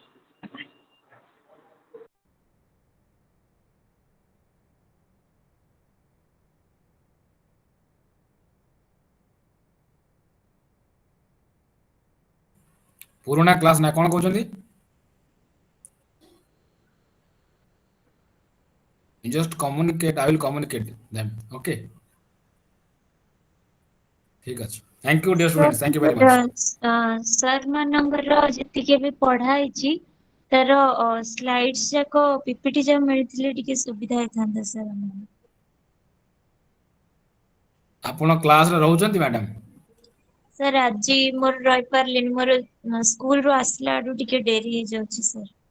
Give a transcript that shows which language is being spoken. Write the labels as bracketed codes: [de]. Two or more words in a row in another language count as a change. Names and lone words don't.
[or] ପୁରୁଣା କ୍ଲାସ ନା କଣ କହୁଛନ୍ତି? [en] Just communicate. I will communicate them. [or] Okay. ଠିକ ଅଛି. [en] Thank you, dear students. Thank you very much. [or] सर मानଙ୍କର ଯେତିକି ବି ପଢା ହେଇଛି ତାର ସ୍ଲାଇଡ୍ସ ଯାକ ପିପିଟି ଯାକ ମିଳିଥିଲେ ଟିକେ ସୁବିଧା ହେଇଥାନ୍ତା ସାର୍ ଆମକୁ। ଆପଣ କ୍ଲାସ ରେ ରହୁଛନ୍ତି ମ୍ୟାଡାମ? ସାର୍ ଆଜି ମୋର ରହିପାରିଲିନି, ମୋର ସ୍କୁଲରୁ ଆସିଲା ଆଡୁ ଟିକେ ଡେରି ହେଇଯାଉଛି ସାର୍।